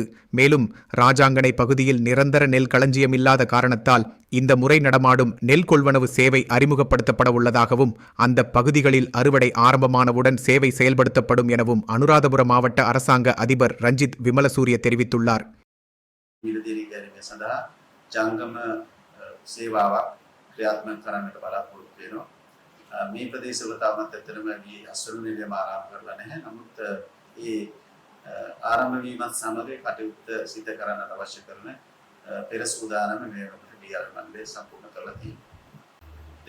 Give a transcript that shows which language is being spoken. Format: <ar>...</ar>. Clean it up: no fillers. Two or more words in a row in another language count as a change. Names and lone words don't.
<ta>மேலும் ராஜாங்கனை பகுதியில் நிரந்தர நெல் களஞ்சியம் இல்லாத காரணத்தால் இந்த முறை நடமாடும் நெல் கொள்வனவு சேவை அறிமுகப்படுத்தப்பட உள்ளதாகவும் அந்த பகுதிகளில் அறுவடை ஆரம்பமானவுடன் சேவை செயல்படுத்தப்படும் எனவும் அனுராதபுரம் மாவட்ட அரசாங்க அதிபர் ரஞ்சித் விமலசூரிய தெரிவித்துள்ளார்.</ta> <si>මේ ප්‍රදේශවල තාමත් ඇත්තටම මේ අසුරු නිලයම ආරම්භ කරලා නැහැ. නමුත් ඒ ආරම්භ වීමත් සමග කටයුත්ත සිදු කරන්නට අවශ්‍ය කරන පෙර සූදානම මේ වෙනකොට ඩීආර් මණ්ඩලය සම්පූර්ණ කරලා තියෙනවා.</si>